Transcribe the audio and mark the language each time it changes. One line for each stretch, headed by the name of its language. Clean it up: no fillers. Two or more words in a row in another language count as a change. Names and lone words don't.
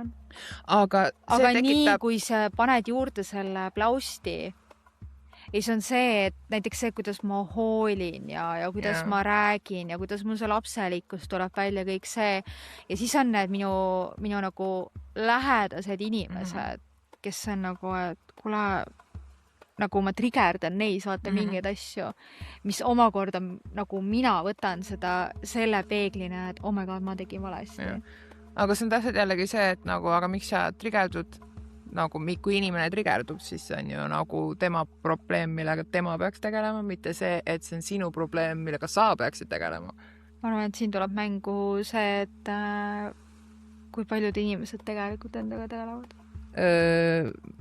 Estonian: Aga nii, kui sa paned juurde selle plausti, ja see on see, et näiteks see, kuidas ma hoolin ja kuidas ma räägin ja kuidas mul see lapselikkus tuleb välja kõik see, ja siis on need minu nagu lähedased inimesed, kes on nagu, et kuule, nagu ma triggerdan neis, vaata mingeid asju, mis omakorda nagu mina võtan selle peeglina, et
English: oh my god,
Estonian: ma tegin valesti. Aga see on täpselt jällegi see, et nagu, aga miks sa triggerdud, nagu kui inimene triggerdub, siis see on ju nagu tema probleem, millega tema peaks tegelema, mitte see, et see on sinu probleem, millega sa peaksid tegelema. Ma arvan, et siin tuleb mängu see, et kui paljud inimesed tegelikult endaga tegelevad.